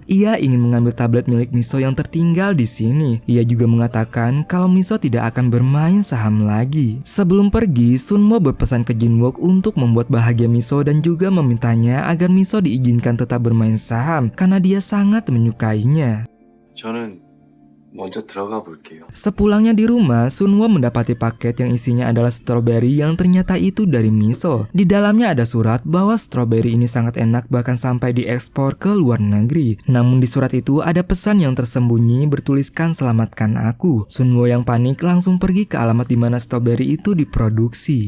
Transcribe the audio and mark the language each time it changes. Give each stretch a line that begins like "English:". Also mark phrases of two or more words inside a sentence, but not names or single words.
Indonesian: Ia ingin mengambil tablet milik Miso yang tertinggal di sini. Ia juga mengatakan kalau Miso tidak akan bermain saham lagi. Sebelum pergi, Sunwo berpesan ke Jinwook untuk membuat bahagia Miso dan juga memintanya agar Miso diizinkan tetap bermain saham karena dia sangat menyukainya.
Korean: 저는 먼저 들어가 볼게요.
Indonesian: Sepulangnya di rumah, Sunwo mendapati paket yang isinya adalah stroberi yang ternyata itu dari Miso. Di dalamnya ada surat bahwa stroberi ini sangat enak bahkan sampai diekspor ke luar negeri. Namun di surat itu ada pesan yang tersembunyi bertuliskan selamatkan aku. Sunwo yang panik langsung pergi ke alamat di mana stroberi itu diproduksi.